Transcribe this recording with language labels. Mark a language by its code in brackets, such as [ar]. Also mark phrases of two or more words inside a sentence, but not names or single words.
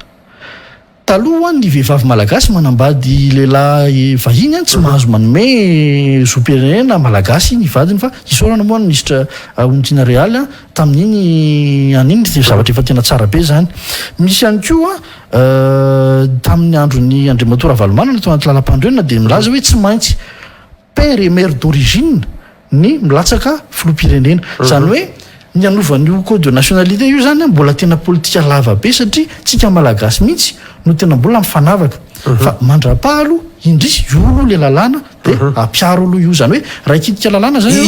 [mg] taloha ny vehivavy malagasy manambady lehilahy vahiny a tsy mahazo manome zo-pirenena malagasy ny vadiny fa isaorana moa ny ministra Ontina Real a tamin'iny aniny de zavatra efa tena tsara be zany misy ihany koa tamin'ny andron'ny Andriamatora Valomana natao anaty lalam-pandroenina de milaza hoe tsy maintsy [fr] père et mère d'origine [mg] ny milatsaka filoham-pirenena zany hoe ny anovan'io [fr] code de nationalité [mg] io zany mbola tena politika lava be satria tsika malagasy mihitsy no tena mbola mifanavaka fa mandra-pahalo indrisy io le lalàna de ampiaro aloha io zany hoe raha ikitika lalàna zany